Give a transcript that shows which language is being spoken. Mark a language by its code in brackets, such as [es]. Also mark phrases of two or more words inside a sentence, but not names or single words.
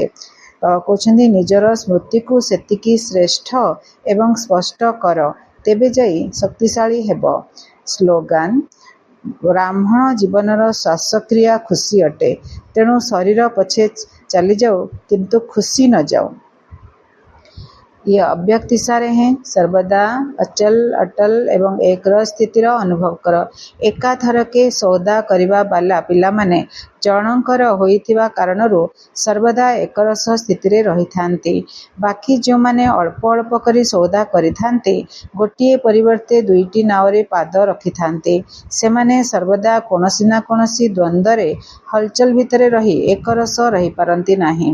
[or] କହୁଛନ୍ତି ନିଜର ସ୍ମୃତିକୁ ସେତିକି ଶ୍ରେଷ୍ଠ ଏବଂ ସ୍ପଷ୍ଟ କର, ତେବେ ଯାଇ ଶକ୍ତିଶାଳୀ ହେବ। ସ୍ଲୋଗାନ ବ୍ରାହ୍ମଣ ଜୀବନର ଶ୍ୱାସକ୍ରିୟା ଖୁସି ଅଟେ। ତେଣୁ ଶରୀର ପଛେ ଚାଲିଯାଉ କିନ୍ତୁ ଖୁସି ନ ଯାଉ। [hi] ये अव्यक्त इशारे हैं। सर्वदा अचल अटल एवं एकର [or] ସ୍ଥିତିର ଅନୁଭବ କର। ଏକାଥରକେ ସୌଦା କରିବା ବାଲା ପିଲାମାନେ ଜଣଙ୍କର ହୋଇଥିବା କାରଣରୁ ସର୍ବଦା ଏକରସ ସ୍ଥିତିରେ ରହିଥାନ୍ତି। ବାକି ଯେଉଁମାନେ ଅଳ୍ପ ଅଳ୍ପ କରି ସୌଦା କରିଥାନ୍ତି, ଗୋଟିଏ ପରିବର୍ତ୍ତେ 2ଟି ନାଓରେ ପାଦ ରଖିଥାନ୍ତି, ସେମାନେ ସର୍ବଦା କୌଣସି ନା କୌଣସି ଦ୍ୱନ୍ଦ୍ୱରେ ହଲଚଲ ଭିତରେ ରହି ଏକରସ ରହିପାରନ୍ତି ନାହିଁ।